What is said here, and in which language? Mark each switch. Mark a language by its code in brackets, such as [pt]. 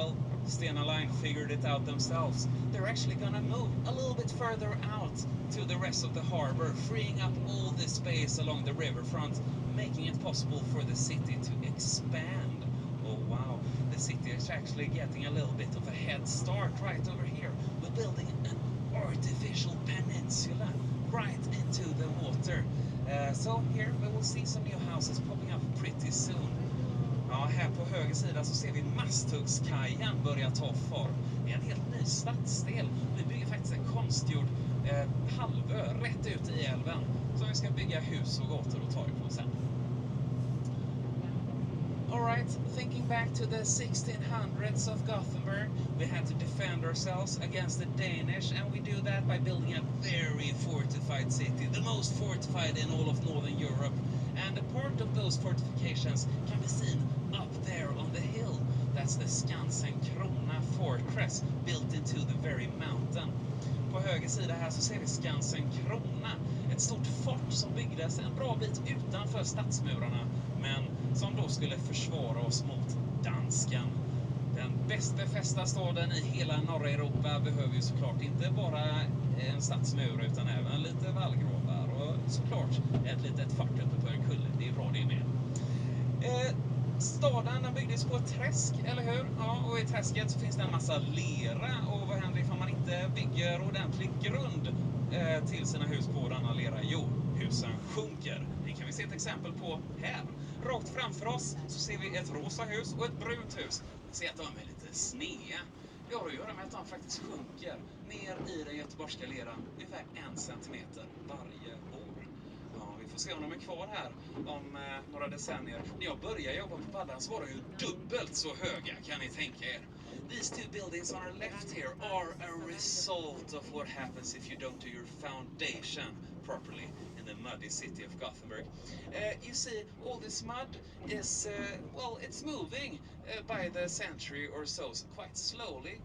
[en] Well, Stena Line figured it out themselves. They're actually gonna move a little bit further out to the rest of the harbor, freeing up all this space along the riverfront, making it possible for the city to expand. Oh wow, the city is actually getting a little bit of a head start right over here. We're building an artificial peninsula right into the water. So here we will see some new houses popping up pretty soon. [sv] Ja, här på höger sida så ser vi Masthuggskajen börja ta form. Det är en helt ny stadsdel. Vi bygger faktiskt en konstgjord halvö rätt ut i älven som vi ska bygga hus och gator och torg på sen. [en] Alright, thinking back to the 1600s of Gothenburg, we had to defend ourselves against the Danish, and we do that by building a very fortified city, the most fortified in all of Northern Europe. And a part of those fortifications can be seen up there on the hill. That's the Skansen-Krona fortress, built into the very mountain. [sv] På höger sida här så ser vi Skansen-Krona, ett stort fort som byggdes en bra bit utanför stadsmurarna, men som då skulle försvara oss mot danskan. Den bäst befästa staden i hela norra Europa behöver ju såklart inte bara en stadsmur utan även lite vallgravar och såklart ett litet fart uppe på en kulle. Det är bra det med. Staden den byggdes på ett träsk, eller hur? Ja, och i träsket så finns det en massa lera. Och vad händer ifall man inte bygger ordentlig grund till sina hus på denna lera? Jo, husen sjunker. Det kan vi se ett exempel på här. Rakt framför oss så ser vi ett rosa hus och ett brunt hus. Vi ser att de är lite snea. Det har att göra med att de faktiskt sjunker ner i den göteborgska leran ungefär 1 centimeter varje år. Ja, vi får se om de är kvar här om några decennier. När jag började jobba på Paddan så var de ju dubbelt så höga, kan ni tänka er. [en] These two buildings on our left here are a result of what happens if you don't do your foundation properly in the muddy city of Gothenburg. You see, all this mud is, well, it's moving by the century or so, so quite slowly.